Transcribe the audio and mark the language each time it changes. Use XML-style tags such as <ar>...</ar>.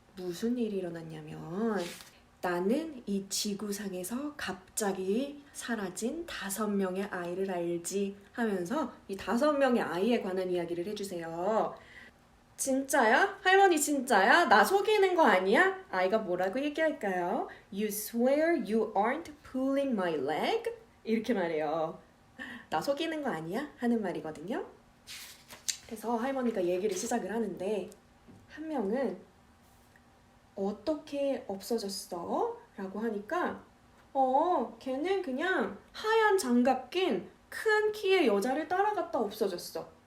<ko>무슨 일이 일어났냐면 나는 이 지구상에서 갑자기 사라진 5명의 아이를 알지 하면서 이 5명의 아이에 관한 이야기를 해주세요. 진짜야? 할머니 진짜야? 나 속이는 거 아니야? 아이가 뭐라고 얘기할까요?</ko> <en>You swear you aren't pulling my leg?</en> <ko>이렇게 말해요. 나 속이는 거 아니야? 하는 말이거든요. 그래서 할머니가 얘기를 시작을 하는데 한 명은 어떻게 없어졌어? 라고 하니까 걔는 그냥 하얀 장갑 낀 큰 키의 여자를 따라갔다 없어졌어.</ko>